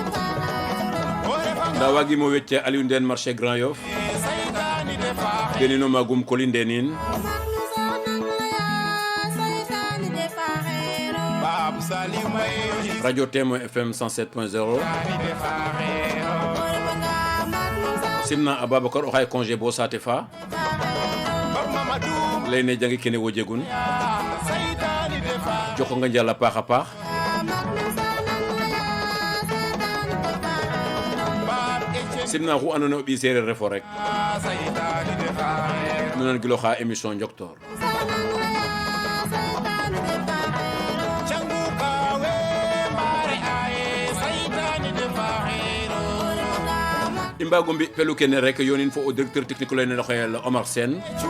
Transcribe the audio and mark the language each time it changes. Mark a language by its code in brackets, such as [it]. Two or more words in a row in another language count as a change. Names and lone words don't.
[srr] nda wagi mo wecce Aliou Ndène marché Grand Yoff denino magum kolindenin radio Témoin FM 107.0 simna Ababacar o xay congé bo saate fa leyne jangi kene wo jegun joko nga njala paax a paax simna xu andona o ɓi sereer refo rek nu nan gilo xa émission njoktor i mbago mbi pelu kene rek yonin fo o [fr] directeur technique [srr] lene no xel Omar Sène